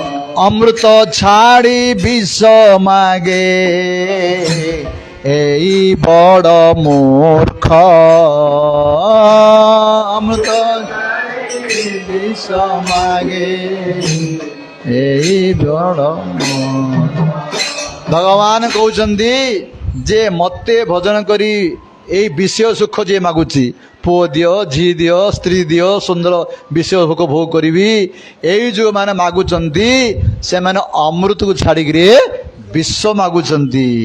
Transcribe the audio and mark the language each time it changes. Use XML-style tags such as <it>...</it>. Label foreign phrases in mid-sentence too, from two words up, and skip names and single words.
<or>ଅମୃତ ଛାଡ଼ି ବିଷ ମାଗେ ଏଇ ବଡ଼ ମୂର୍ଖ। ଅମୃତ ବିଷ ମାଗେ ଏଇ ବଡ଼। ଭଗବାନ କହୁଛନ୍ତି ଯେ ମୋତେ ଭଜନ କରି ଏଇ ବିଷୟ ସୁଖ ଯିଏ ମାଗୁଛି, ପୁଅ ଦିଅ, ଝି ଦିଅ, ସ୍ତ୍ରୀ ଦିଅ, ସୁନ୍ଦର ବିଷୟ ସୁଖ ଭୋଗ କରିବି, ଏଇ ଯେଉଁମାନେ ମାଗୁଛନ୍ତି ସେମାନେ ଅମୃତକୁ ଛାଡ଼ିକିରି ବିଷ ମାଗୁଛନ୍ତି।</or>